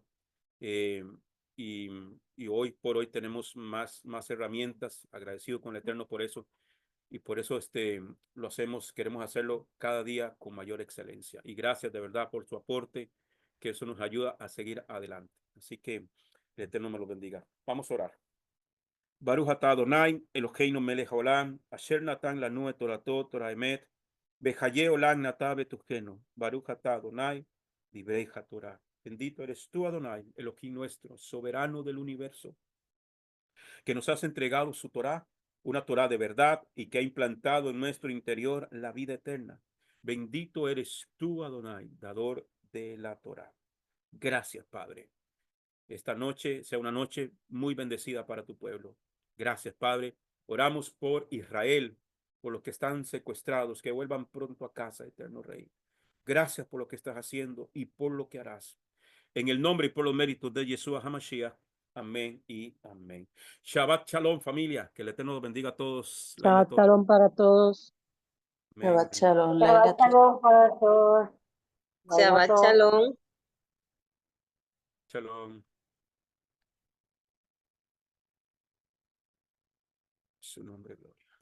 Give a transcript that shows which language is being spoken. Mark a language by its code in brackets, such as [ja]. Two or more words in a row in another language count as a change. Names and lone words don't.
[es] eh, y, y hoy por hoy tenemos más herramientas. Agradecido con el Eterno por eso. Y por eso lo hacemos, queremos hacerlo cada día con mayor excelencia. Y gracias de verdad por su aporte, que eso nos ayuda a seguir adelante. Así que el Eterno me lo bendiga. Vamos a orar. [he] ברוך אתה ה' אלהינו מלך העולם אשר נתן לנו את תורתו תורת אמת וחיי עולם נטע בתוכנו. ברוך אתה ה' דברי התורה. [es] Bendito eres tú, Adonai, Elohim nuestro, soberano del universo, que nos has entregado su Torah, una Torah de verdad y que ha implantado en nuestro interior la vida eterna. Bendito eres tú, Adonai, dador de la Torah. Gracias, Padre. Esta noche sea una noche muy bendecida para tu pueblo. Gracias, Padre. Oramos por Israel, por los que están secuestrados, que vuelvan pronto a casa, eterno Rey. Gracias por lo que estás haciendo y por lo que harás. En el nombre y por los méritos de Yeshua HaMashiach. Amén y amén. [he] שבת שלום, [es] familia. Que el Eterno los bendiga a todos. Laila [he] שבת שלום [es] para todos. Amén, Shabbat amén. shalom, Shabbat Laila. shalom para todos. [he] שבת שלום. [es] Shalom. Su nombre, gloria.